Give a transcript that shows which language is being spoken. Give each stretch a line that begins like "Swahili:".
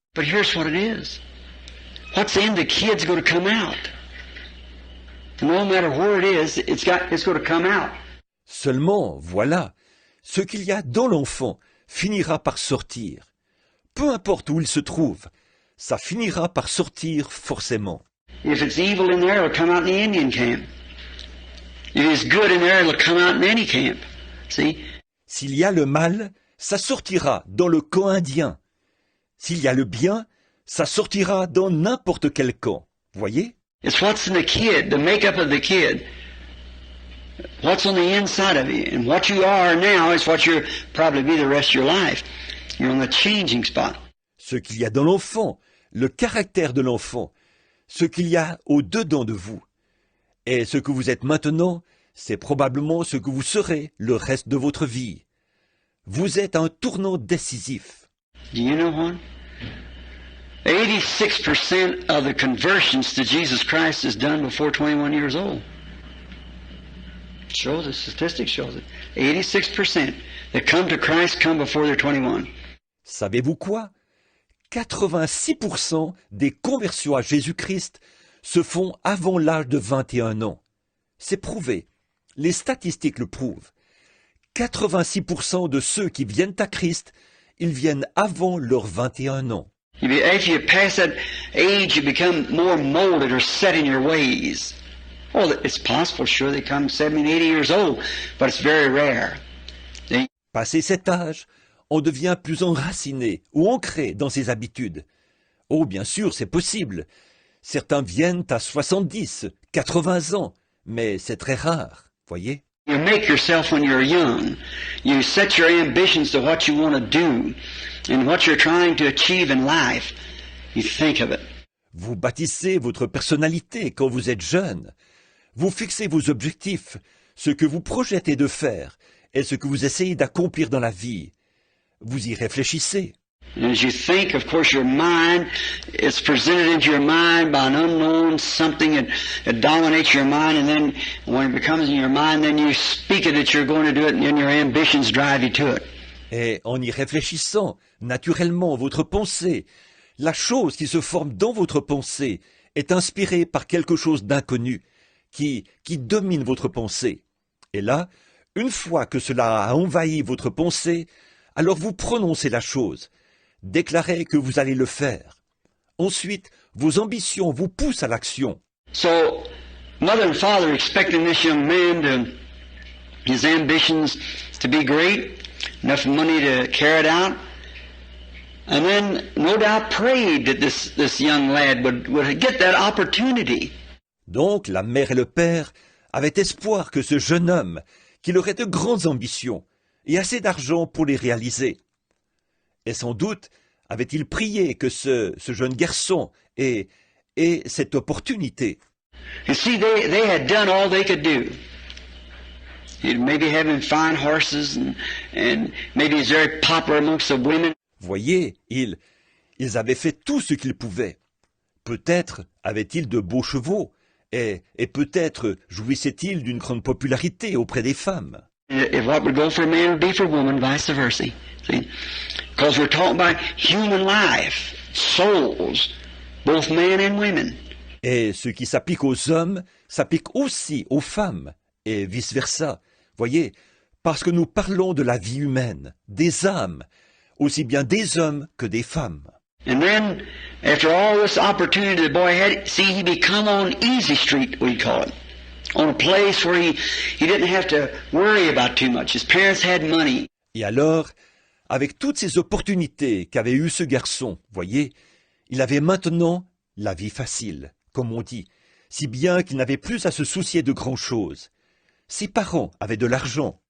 English: But here's what it is. What's in the kid's going to come out. No matter where it is, it's going to come out.
French: Seulement, voilà, ce qu'il y a dans l'enfant finira par sortir. Peu importe où il se trouve, ça finira par sortir forcément.
English: If it's evil in there, it'll come out in the Indian camp. If it's good in there, it'll come out in any camp. See?
French: S'il y a le mal, ça sortira dans le camp indien. S'il y a le bien, ça sortira dans n'importe quel camp. Voyez?
English: It's what's in the kid, the makeup of the kid. What's on the inside of you. And what you are now is what you'll probably be the rest of your life. You're on the changing spot.
French: Ce qu'il y a dans l'enfant, le caractère de l'enfant, ce qu'il y a au-dedans de vous. Et ce que vous êtes maintenant, c'est probablement ce que vous serez le reste de votre vie. Vous êtes à un tournant décisif.
English: Do you know what? 86% of the conversions to Jesus Christ is done before 21 years old. It shows it, statistics shows it. 86% that come to Christ come before they're 21.
French: Savez-vous quoi? 86% des conversions à Jésus-Christ se font avant l'âge de 21 ans. C'est prouvé. Les statistiques le prouvent. 86% de ceux qui viennent à Christ, ils viennent avant leurs 21 ans.
English: If you pass that age, you become more molded or set in your ways. Oh, it's possible, sure, they come 70, 80 years old, but it's very rare.
French: Passé cet âge, on devient plus enraciné ou ancré dans ses habitudes. Oh, bien sûr, c'est possible. Certains viennent à 70, 80 ans, mais c'est très rare, voyez.
English: You make yourself when you're young. You set your ambitions to what you want to do and what you're trying to achieve in life. You think of it.
French: Vous bâtissez votre personnalité quand vous êtes jeune. Vous fixez vos objectifs, ce que vous projetez de faire et ce que vous essayez d'accomplir dans la vie, vous y réfléchissez.
English: And as you think, of course, your mind is presented into your mind by an unknown something that dominates your mind, and then when it becomes in your mind, then you speak it that you're going to do it, and then your ambitions drive you to it.
French: Et en y réfléchissant, naturellement, votre pensée, la chose qui se forme dans votre pensée, est inspirée par quelque chose d'inconnu, qui domine votre pensée. Et là, une fois que cela a envahi votre pensée, alors vous prononcez la chose, déclarez que vous allez le faire. Ensuite, vos ambitions vous poussent à l'action.
English: So, mother and father expecting this young man to, his ambitions to be great, enough money to carry it out, and then no doubt prayed that this young lad would get that opportunity.
French: Donc, la mère et le père avaient espoir que ce jeune homme, qu'il aurait de grandes ambitions et assez d'argent pour les réaliser. Et sans doute avait-il prié que ce jeune garçon ait cette opportunité.
English: You see, they had done all they could do. Maybe having fine horses and maybe he's very popular amongst the women.
French: Voyez, ils avaient fait tout ce qu'ils pouvaient. Peut-être avaient-ils de beaux chevaux, et peut-être jouissaient-ils d'une grande popularité auprès des femmes.
English: If what would go for a man would be for a woman, vice versa. See? Because we're talking about human life, souls, both men and women.
French: Et ce qui s'applique aux hommes s'applique aussi aux femmes, et vice-versa. Voyez, parce que nous parlons de la vie humaine, des âmes, aussi bien des hommes que des femmes.
English: And then, after all this opportunity the boy had, see, he become on Easy Street, we call it. On a place where he didn't have to worry about too much. His parents had money.
French: Et alors, avec toutes ces opportunités qu'avait eu ce garçon, voyez, il avait maintenant la vie facile, comme on dit, si bien qu'il n'avait plus à se soucier de grand-chose. Ses parents avaient de l'argent.